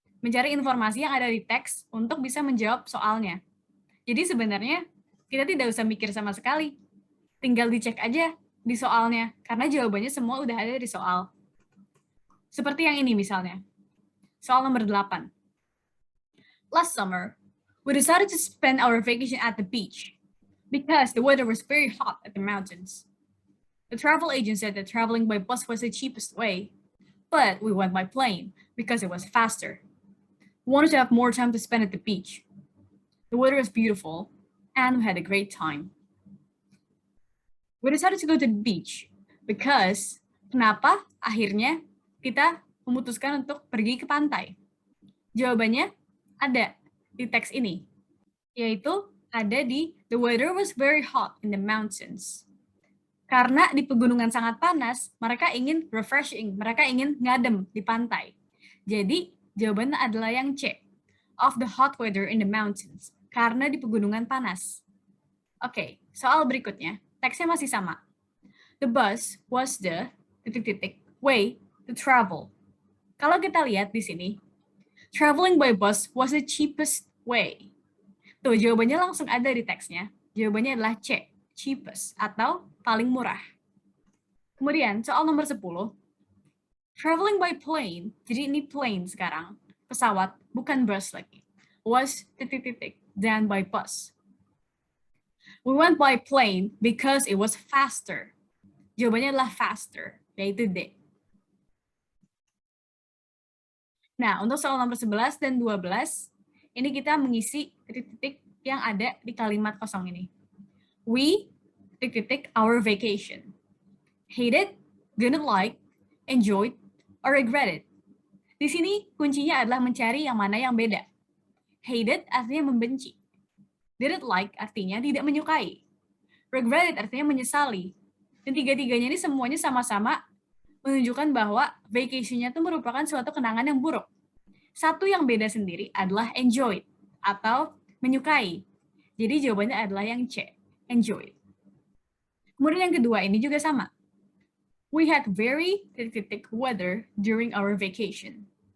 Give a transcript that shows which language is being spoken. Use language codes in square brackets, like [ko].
[id] Mencari informasi yang ada di teks untuk bisa menjawab soalnya. Jadi sebenarnya kita tidak usah mikir sama sekali. Tinggal dicek aja di soalnya, karena jawabannya semua udah ada di soal. Seperti yang ini misalnya. Soal nomor 8. [en] Last summer, we decided to spend our vacation at the beach because the weather was very hot at the mountains. The travel agent said that traveling by bus was the cheapest way, but we went by plane because it was faster. We wanted to have more time to spend at the beach. The weather was beautiful, and we had a great time. We decided to go to the beach because [id] kenapa akhirnya kita memutuskan untuk pergi ke pantai? Jawabannya ada di teks ini, yaitu ada di [en] the weather was very hot in the mountains. [id] Karena di pegunungan sangat panas, mereka ingin refreshing, mereka ingin ngadem di pantai. Jadi, jawabannya adalah yang C, [en] of the hot weather in the mountains, [id] karena di pegunungan panas. Oke, soal berikutnya, teksnya masih sama. [en] The bus was the way to travel. [id] Kalau kita lihat di sini, [en] traveling by bus was the cheapest way. [id] Tuh, jawabannya langsung ada di teksnya. Jawabannya adalah C, cheapest, atau paling murah. Kemudian, soal nomor 10. [en] Traveling by plane, [id] jadi ini plane sekarang, pesawat, bukan bus lagi. [en] was then by bus. We went by plane because it was faster. [id] Jawabannya adalah faster, yaitu D. Nah, untuk soal nomor 11 dan 12, ini kita mengisi titik-titik yang ada di kalimat kosong ini. [en] We, our vacation. Hated, didn't like, enjoyed, or regretted. [id] Di sini kuncinya adalah mencari yang mana yang beda. Hated artinya membenci. Didn't like artinya tidak menyukai. Regretted artinya menyesali. Dan tiga-tiganya ini semuanya sama-sama menunjukkan bahwa vacation-nya itu merupakan suatu kenangan yang buruk. Satu yang beda sendiri adalah enjoyed atau menyukai. Jadi jawabannya adalah yang C, enjoyed. Kemudian yang kedua ini juga sama. [en] We had very weather during our vacation.